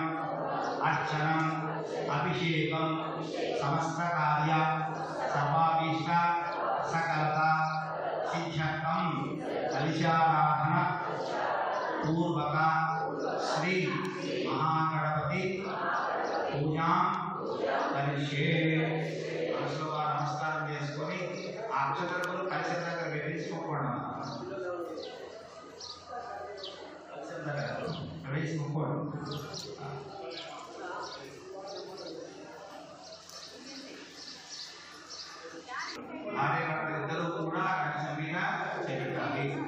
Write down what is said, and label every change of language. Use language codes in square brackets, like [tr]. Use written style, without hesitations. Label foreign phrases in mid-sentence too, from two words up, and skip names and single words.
[sa] अर्चनम् अभिषेकं समस्तकार्य सर्वाभीष्ट सकलता सिद्ध्यर्थं कलशाराधना पूर्वक श्री महागणपति पूजा करिष्ये नमस्कार [te] చేసుకొని అక్షతలు కలిసి దగ్గర వేసుకోండి కలిసి దగ్గర వేసుకోండి ఆడే ఇద్దరు కూడా కలిసి మీద చేయాలి